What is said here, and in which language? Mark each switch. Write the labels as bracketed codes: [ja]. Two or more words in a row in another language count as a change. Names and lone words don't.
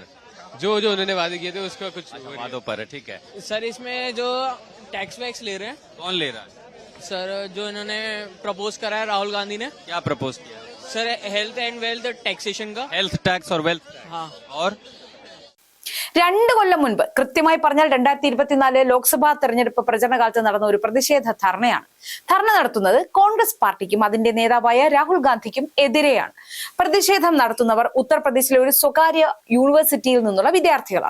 [hi] जो जो उन्होंने वादे किए थे उसका कुछ वादों पर है, ठीक है. सर इसमें जो टैक्स वैक्स ले रहे हैं कौन ले रहा है? सर, जो इन्होंने प्रपोज करा है राहुल गांधी ने, क्या प्रपोज किया? [en] sir health and wealth taxation का. health tax [hi] और वेल्थ. हाँ. और [ml] 2 കൊല്ലം മുൻപ്, കൃത്യമായി പറഞ്ഞാൽ 2024 ലോക്സഭാ തെരഞ്ഞെടുപ്പ് പ്രചരണ കാലത്ത് നടന്ന ഒരു പ്രതിഷേധ ധർണയാണ്. ധർണ നടത്തുന്നത് കോൺഗ്രസ് പാർട്ടിക്കും അതിന്റെ നേതാവായ രാഹുൽ ഗാന്ധിക്കും എതിരെയാണ്. പ്രതിഷേധം നടത്തുന്നവർ ഉത്തർപ്രദേശിലെ ഒരു സ്വകാര്യ യൂണിവേഴ്സിറ്റിയിൽ നിന്നുള്ള വിദ്യാർത്ഥികളാണ്.